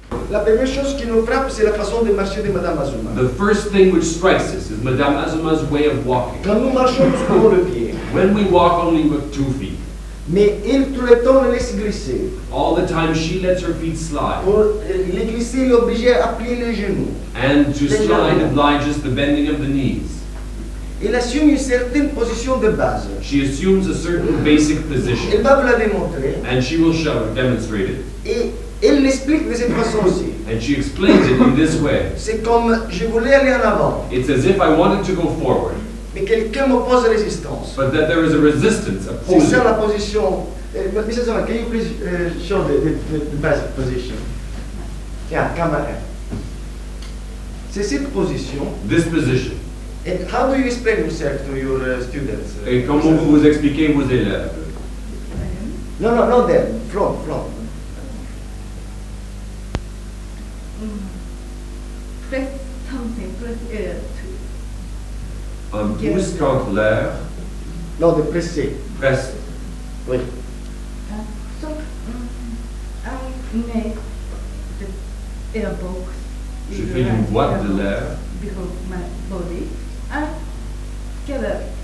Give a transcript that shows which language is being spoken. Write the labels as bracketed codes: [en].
[fr] La première chose qui nous frappe, c'est la façon de marcher de Madame Azuma. [en] The first thing which strikes us is Madame Azuma's way of walking. [fr] Quand nous marchons, nous soulevons le pied. [en] When we walk only with 2 feet, [fr] Mais il, tout le temps, le laisse glisser. [en] all the time she lets her feet slide. [fr] Pour les glisser, il est obligé à plier les genoux. [en] And to slide obliges the bending of the knees. [fr] Il assume une certaine position de base. [en] She assumes a certain basic position, [fr] Elle va vous la démontrer. [en] and she will demonstrate it. [fr] Et elle l'explique de cette façon aussi. [en] And she explains it in this way. [fr] C'est comme je voulais aller en avant, [en] It's as if I wanted to go forward, [fr] mais quelqu'un m'oppose résistance. [en] but that there is a resistance [fr] C'est [en] opposing. [fr] ça la position. Mrs. [en] Azuma, can you please show the basic position? Yeah, camera. [fr] C'est cette position. [en] This position. And how do you explain yourself to your students? [fr] Et comment vous expliquez vos élèves? [en] No, not them. Front. Press something, press air to. [fr] Un pouce contre l'air, Non, de presser. presse. Oui. [en] So I make the air box. [fr] Je fais une boîte de l'air [en] Because my body and gather.